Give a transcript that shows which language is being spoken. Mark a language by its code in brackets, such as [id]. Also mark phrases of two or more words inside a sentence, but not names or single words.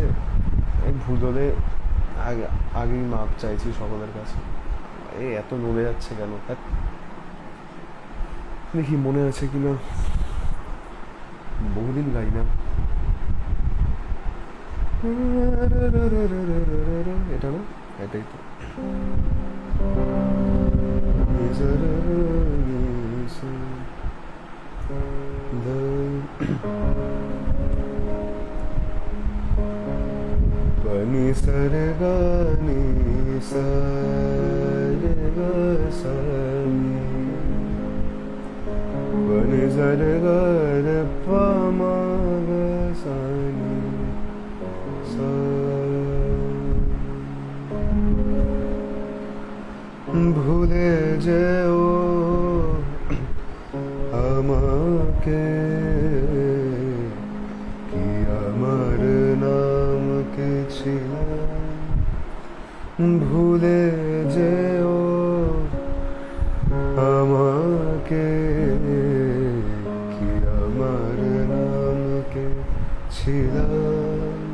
[bn] এক ভুল হলে আগেই মাপ চাইছি সকলের কাছে। এত নড়ে যাচ্ছে কেন? দেখি মনে আছে কিনা, বহুদিন গাই না। এটা না, এটাই তো। pani sarga ni sarga sani, pani sarga re pa ma ga sani sa। ভুলে যেও আমাকে, কি আমার নাম কে ছিল, ভুলে যেও আমাকে, কি আমার নাম কে ছিলাম।